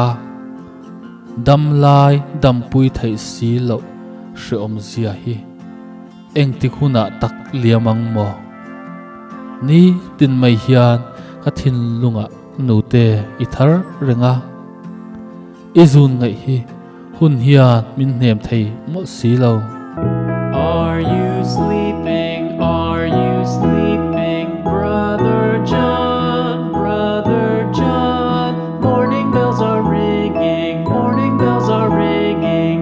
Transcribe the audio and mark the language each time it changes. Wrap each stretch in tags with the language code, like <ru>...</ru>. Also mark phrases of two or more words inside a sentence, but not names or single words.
<lus>dam lai dam pui thei si lo hre om zia hi eng ti huna tak liamang mo ni tin mai hian ka thin lunga Nutei i thar renga izun ngai hi hun hian min hnem thei mo si lo.</lus> <en>Are you sleeping? Are you sleeping, brother John? Brother John, morning bells are ringing. Morning bells are ringing.</en>